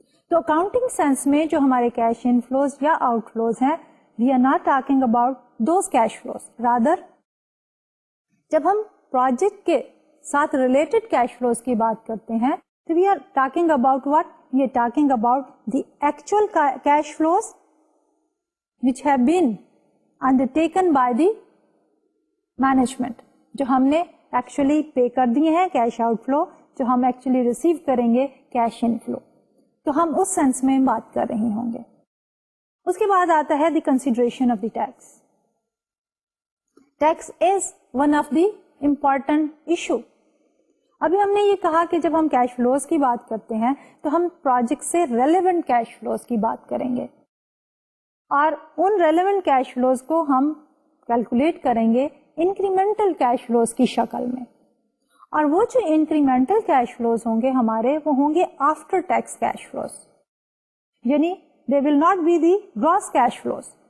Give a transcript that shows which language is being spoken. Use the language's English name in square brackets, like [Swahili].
[Urdu] تو accounting sense میں جو ہمارے کیش ان فلوز یا آؤٹ فلوز ہیں, [English] we are not talking about those cash flows, rather [Urdu] جب ہم پروجیکٹ کے ساتھ ریلیٹڈ کیش فلوز کی بات کرتے ہیں تو [English] we are talking about what, we are talking about the actual cash flows which have been undertaken by the management, [Urdu] جو ہم نے ایکچولی پے کر دیے ہیں کیش آؤٹ فلو, جو ہم ایکچولی ریسیو کریں گے کیش ان فلو. تو ہم اس سینس میں بات کر رہے ہوں گے. اس کے بعد آتا ہے [English] The consideration of the tax. Tax is one of the important issue. [Urdu] ابھی ہم نے یہ کہا کہ جب ہم کیش فلوز کی بات کرتے ہیں تو ہم پروجیکٹ سے ریلیونٹ کیش فلوز کی بات کریں گے, اور ان ریلیونٹ کیش فلوز کو ہم کیلکولیٹ کریں گے انکریمنٹل کیش فلوز کی شکل میں. اور وہ جو انکریمنٹل کیش فلوز ہوں گے ہمارے, وہ ہوں گے آفٹر ٹیکس کیش فلوز, یعنی [English] They will not be the gross cash flows.